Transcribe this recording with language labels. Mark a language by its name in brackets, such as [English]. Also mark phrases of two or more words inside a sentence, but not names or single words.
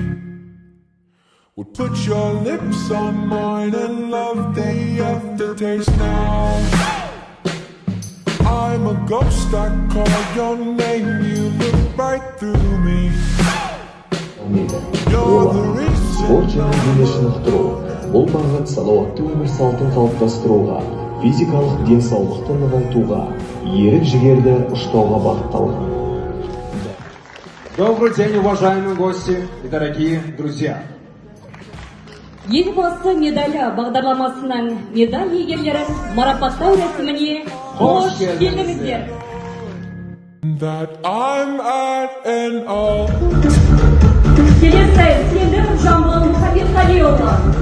[English] Would put your lips on mine and love the aftertaste now. I'm a ghost, I call your name, you look right through me. You're the reason. [Kazakh] Спорт және дене шынықтыру. Бұл бағыт салауатты өмір салтын қалыптастыруға, физикалық денсаулықты нығайтуға, ерік-жігерді ұштауға бағытталған. [Russian] Добрый день, уважаемые гости и дорогие друзья. [Kazakh] Елбасы медалі бағдарламасының медаль иегерлерін марапаттау рәсіміне қош келдіңіздер. [English] That I'm at an all. [Kazakh] Келесі сендір Жамбыл Мұхамедқалиұлы.